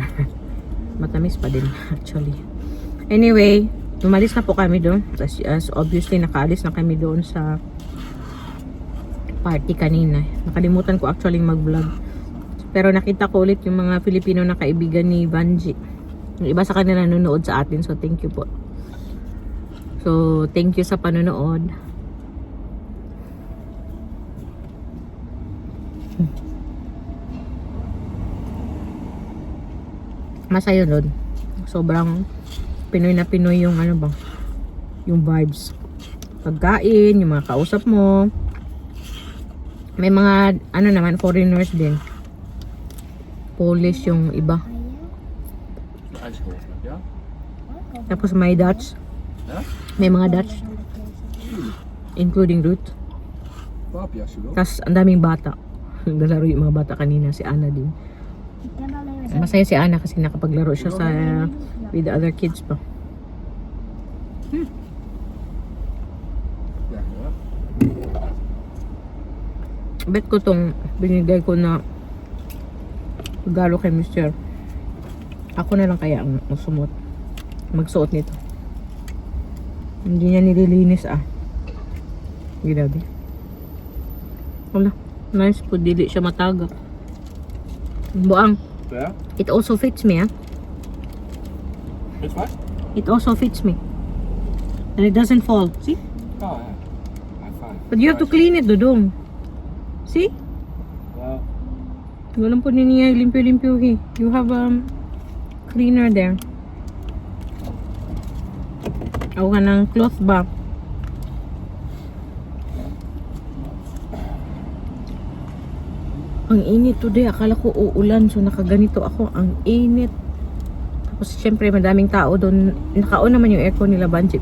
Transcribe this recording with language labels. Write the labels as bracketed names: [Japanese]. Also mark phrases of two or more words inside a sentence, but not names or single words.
[Filipino] Matamis pa din actually. Anyway, umalis na po kami doon. As obviously nakaalis na kami doon sa party kanina. Nakalimutan ko actually mag-vlog. Pero nakita ko ulit yung mga Filipino na kaibigan ni Vanji. Yung iba sa kanila nanonood sa atin. So, [English] thank you [Filipino] po. So, [English] thank you [Filipino] sa panonood. Masaya nun. sobrang Pinoy na Pinoy yung ano ba, yung vibes. Pagkain, yung mga kausap mo. May mga ano naman, foreigners din. Polish yung iba. [Dutch] Ijskolf, ja? [Filipino] Tapos may Dutch. [Dutch] Ja? [Filipino] May mga Dutch. Including Ruth. [Dutch] Papi, als je wil. [Filipino] Tapos ang daming bata. Naglalaro yung mga bata kanina. Si Anna din. [Dutch] Ik heb alleen maar [Filipino] Masaya si Anna kasi nakapaglaro siya sa [English] with the other kids [Filipino] pa. [Dutch] Ja, ja. [Filipino] Bet ko tong binigay ko na regalo kay Mr. Ako na lang kaya ang magsuot nito. Hindi niya nililinis Grabe. Wala. [Cebuano] Nice po, dili siya mataga. Buang. [Dutch] Ja? [English] It also fits me, [Dutch] Is wat? [English] It also fits me. And it doesn't fall. See? [Dutch] Oh, ja. [English] High five. But you have to clean it, Dodong. See? Well, [Cebuano] Walang po niya limpyo-limpyo. [English] You have cleaner there. [Cebuano] Awa ka ng cloth ba? [Filipino] Ang init today. Akala ko uulan. So nakaganito ako. Ang init. Tapos syempre madaming tao doon. Naka-on naman yung aircon nila Banji.